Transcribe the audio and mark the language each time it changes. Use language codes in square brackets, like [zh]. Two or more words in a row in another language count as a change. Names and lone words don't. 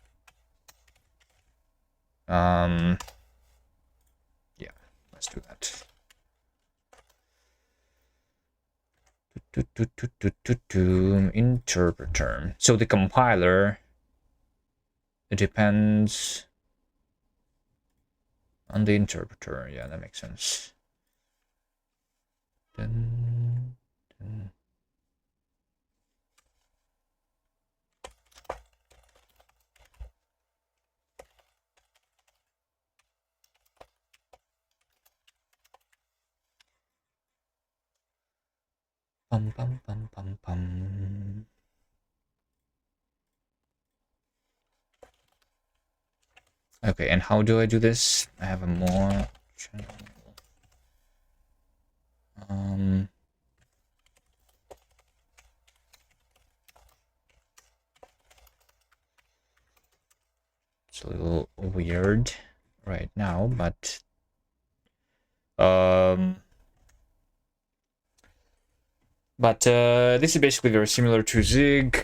[en] Yeah, let's do that. Interpreter. So the compiler, it depends on the interpreter. Yeah, that makes sense. Dun, dun. Pum, pum, pum, pum, pum. Okay, and how do I do this? I have a more channel. It's a little weird right now, but this is basically very similar to Zig.